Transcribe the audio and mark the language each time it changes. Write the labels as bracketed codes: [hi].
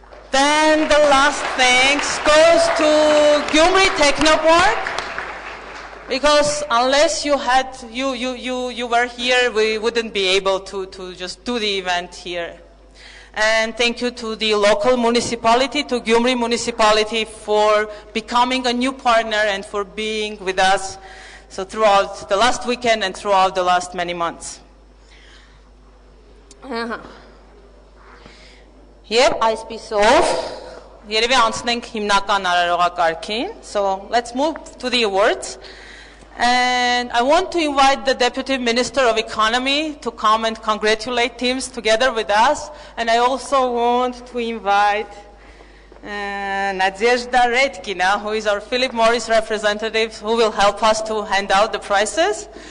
[en] Then the last thanks goes to Gyumri Technopark, because unless you were here, we wouldn't be able to just do the event here. And thank you to the local municipality, to Gyumri municipality, for becoming a new partner and for being with us so throughout the last weekend and throughout the last many months. [hy] Եվ այսպիսով երևի անցնենք հիմնական արարողակարգին. [en] So let's move to the awards. And I want to invite the Deputy Minister of Economy to come and congratulate teams together with us. And I also want to invite Nadezhda Redkina, who is our Philip Morris representative, who will help us to hand out the prizes.